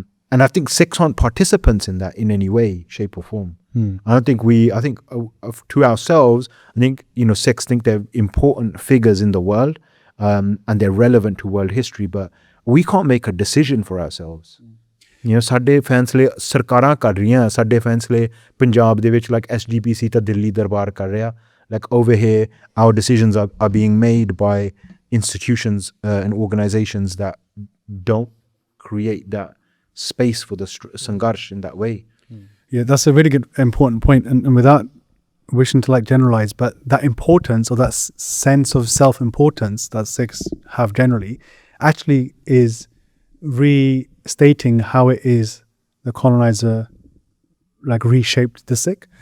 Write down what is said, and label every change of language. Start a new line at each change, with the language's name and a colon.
English: And I think Sikhs aren't participants in that in any way, shape or form. I think to ourselves, I think, Sikhs think they're important figures in the world, and they're relevant to world history, but we can't make a decision for ourselves.
Punjabi: ਸਾਡੇ ਫੈਸਲੇ ਸਰਕਾਰਾਂ ਕਰ ਰਹੀਆਂ, ਸਾਡੇ ਫੈਸਲੇ ਪੰਜਾਬ ਦੇ ਵਿੱਚ SGPC ਤਾਂ ਦਿੱਲੀ ਦਰਬਾਰ ਕਰ ਰਿਹਾ.
English: Over here, our decisions are being made by institutions and organizations that don't create that space for the sangarsh in that way. Yeah, that's a really good, important point. And without wishing to generalize, but that importance, or that sense of self-importance that Sikhs have generally, actually is restating how it is the colonizer reshaped the Sikh.